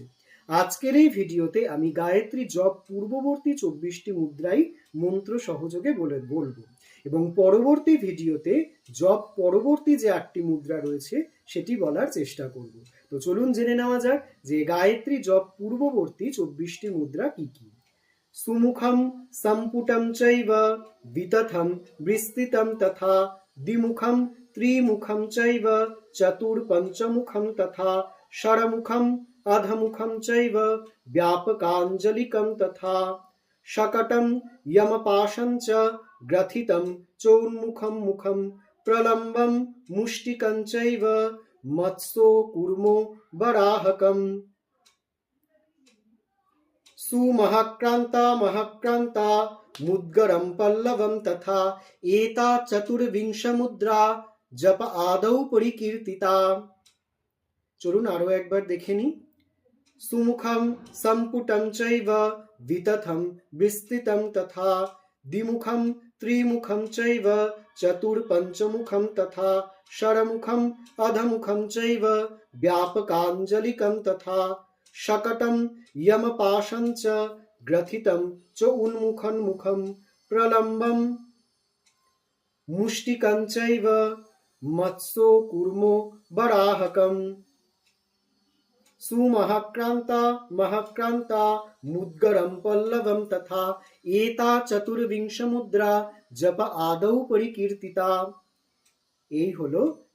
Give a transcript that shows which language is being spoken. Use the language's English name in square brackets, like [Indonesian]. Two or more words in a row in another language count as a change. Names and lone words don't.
[Bangla] আজকের এই ভিডিওতে আমি গায়ত্রী জপ পূর্ববর্তী 24টি মুদ্রাই মন্ত্র সহযোগে বলবো এবং পরবর্তী ভিডিওতে জপ পরবর্তী যে 8টি মুদ্রা রয়েছে সেটি বলার চেষ্টা করব। তো চলুন জেনে নেওয়া যাক যে গায়ত্রী জপ পূর্ববর্তী 24টি মুদ্রা কি কি। [Sanskrit] সুমুখম সম্পুটম চৈব বিতথম বিস্তৃতম তথা দ্বিমুখম ত্রিমুখম চৈব চতুর্পঞ্চমুখম তথা ষড়মুখম অধমুখম চৈব ব্যাপকাঞ্জলিকম তথা शकटं यमपाशं च ग्रथितं चोन्मुखं मुखं प्रलम्बं मुष्टिकं चैव मत्स्यो कूर्मो वराहकम् सुमहाक्रान्ता महाक्रान्ता मुद्गरं पल्लवं तथा एता चतुर्विंशमुद्रा जप आदौ परिकीर्तिता। [Bangla] চলুন আরো একবার দেখে নিই। [Sanskrit] सुमुखं सम्पुटं चैव वितथं विस्तृतं तथा द्विमुखं त्रिमुखं चैव चतुर्पञ्चमुखं तथा षड्मुखम् अधमुखं चैव व्यापकाञ्जलिकं तथा शकटं यमपाशं च ग्रथितं च उन्मुखं मुखं प्रलम्बं मुष्टिकं चैव मत्स्यो कूर्मो वराहकम् सुमहाक्रान्ता महाक्रान्ता मुद्गरं पल्लवं तथा एता चतुर्विंश मुद्रा जप आदौ परिकीर्तिता। [Bangla] এই হলো